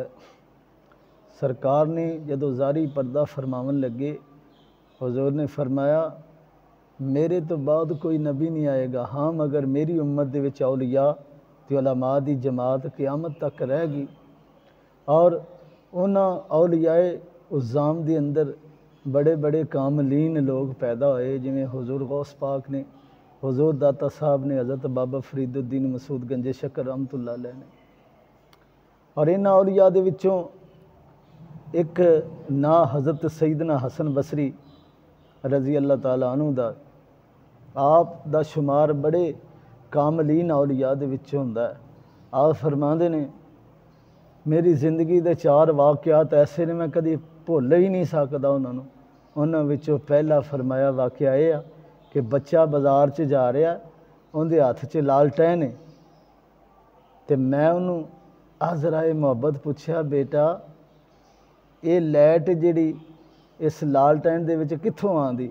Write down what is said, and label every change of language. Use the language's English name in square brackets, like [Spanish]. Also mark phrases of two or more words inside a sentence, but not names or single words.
[Punjabi] سرکار نے جدوں ظاہری پردہ فرماون لگے حضور نے فرمایا میرے توں بعد کوئی نبی نہیں آئے گا، ہاں مگر میری امت دے وچ اولیا تے علما دی جماعت قیامت تک رہے گی. اور انہاں اولیائے عظام دے اندر بڑے بڑے کاملین لوگ پیدا ہوئے، جویں حضور غوث پاک نے، حضور داتا صاحب نے، حضرت بابا فریدالدین مسعود گنجے شکر [Arabic] رحمة الله عليه [Punjabi] ने। اور انہاں اولیا دے وچوں اک نا حضرت سیدنا حسن بصری [Arabic] رضي الله تعالى عنه [Punjabi] دا آپ دا شمار بڑے کاملین اولیا دے وچ ہوندا ہے. آپ فرماندے نے میری زندگی دے 4 واقعات ایسے نے میں کدی بھل ہی نہیں سکدا انہاں نوں. انہاں وچوں پہلا فرمایا واقعہ یہ ہے کہ بچہ بازار چ جا رہا، اوہدے ہتھ چ لالٹین ہے تے میں انہاں نوں ازراہ محبت پچھیا بیٹا یہ لائٹ جیہڑی اس لالٹین دے وچ کتھوں آندی.